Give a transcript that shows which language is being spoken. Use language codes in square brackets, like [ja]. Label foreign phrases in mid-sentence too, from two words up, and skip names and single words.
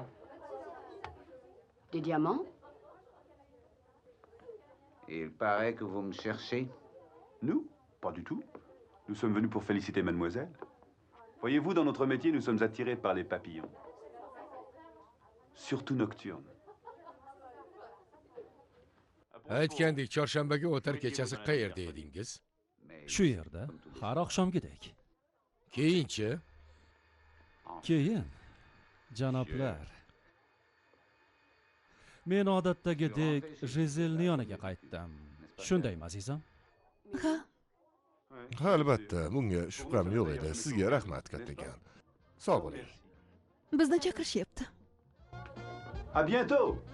[fr] Des diamants? Il paraît que vous me cherchez. Nous? Pas du tout. Nous sommes venus pour féliciter mademoiselle. Voyez-vous, dans notre métier, nous sommes attirés par les papillons. Surtout nocturnes. [uz] Aytgandek, chorshanbaga o'tar kechasi qayerda edingiz? Shu yerda, har oqshomgidek. Keyinchi? Keyin, janoblar. Men odatdagidek Jizelni yoniga qaytdim. Shundaymi, azizam? Ha, Ha, albatta, bunga shubham yo'q edi. Sizga rahmat kattakon. Sog' bo'ling. bizni chaqirishyapti. [fr] À bientôt!